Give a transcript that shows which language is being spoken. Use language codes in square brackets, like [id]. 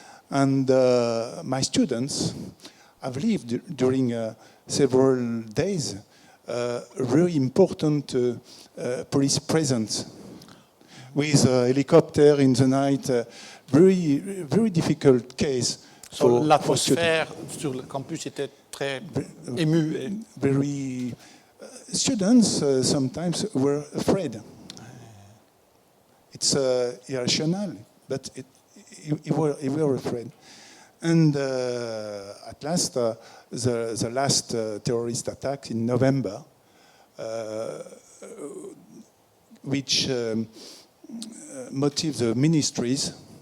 [en] And my students have lived during several days very important police presence with a helicopter in the night, very difficult case. [fr] So l'atmosphère sur le campus était très émue. [en] Very students sometimes were afraid. It's irrational, but you were afraid. And at last, the last terrorist attack in November, which motives the ministries.